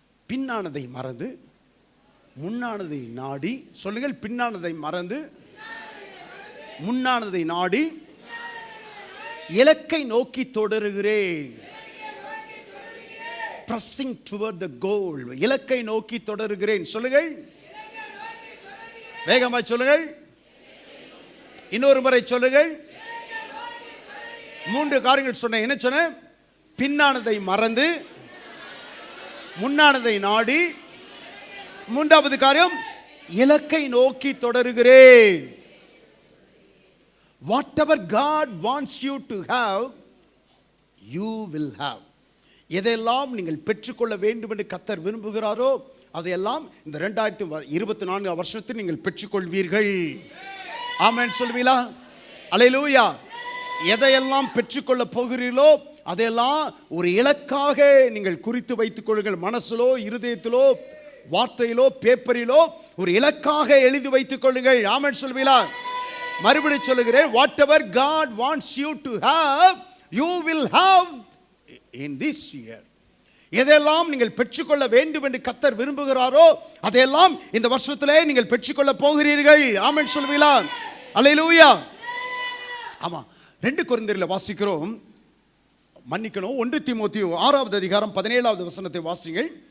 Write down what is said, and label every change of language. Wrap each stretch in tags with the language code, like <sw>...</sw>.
<ta>பின்னானதை மறந்து முன்னானதை நாடி, சொல்லுங்கள், பின்னானதை மறந்து முன்னானதை நாடி இலக்கை நோக்கி தொடருகிறேன்.</ta> <en>pressing toward the goal,</en> <ta>இலக்கை நோக்கி தொடருகிறேன். சொல்லுங்கள், வேகமாய் சொல்லுங்கள், இன்னொரு முறை சொல்லுங்கள். 3 காரியங்கள் சொன்னேன். என்ன சொன்னேன்? பின்னானதை மறந்து முன்னானதை நாடி, 3வது காரியம் இலக்கை நோக்கி தொடருகிறேன்.</ta> <en>whatever God wants you to have, you will have.</en> <ta>எதெல்லாம் நீங்கள் பெற்றுக்கொள்ள வேண்டும் என்று கர்த்தர் விரும்புகிறாரோ அதையெல்லாம் இந்த 2024 வருஷத்தில் நீங்கள் பெற்றுக்கொள்வீர்கள். ஆமென் சொல்வீங்களா? அல்லேலூயா. எதையெல்லாம் பெற்றுக்கொள்ள போகிறீர்களோ அதையெல்லாம் ஒரு இலக்காக நீங்கள் குறித்து வைத்துக் கொள்ளுங்கள். மனசிலோ, இருதயத்திலோ, வார்த்தையிலோ, பேப்பரிலோ ஒரு இலக்காக எழுதி வைத்துக் கொள்ளுங்கள். ஆமென் சொல்வீங்களா? மறுபடியும் சொல்லுகிறேன்,</ta> <en>whatever God wants you to have, you will have in this year.</en> <ta>எதெல்லாம் நீங்கள் பெற்றுக்கொள்ள வேண்டும் என்று கர்த்தர் விரும்புகிறாரோ அதையெல்லாம் இந்த வருஷத்திலே நீங்கள் பெற்றுக்கொள்ள போகிறீர்கள். ஆமென் சொல்வீங்களா? அல்லேலூயா. ஆமா, 2 கொரிந்தியரில் வாசிக்கிறோம், மன்னிக்கணும், 1 தீமோத்தேயு 6வது அதிகாரம் 17வது வசனத்தை வாசிங்கள்.</ta>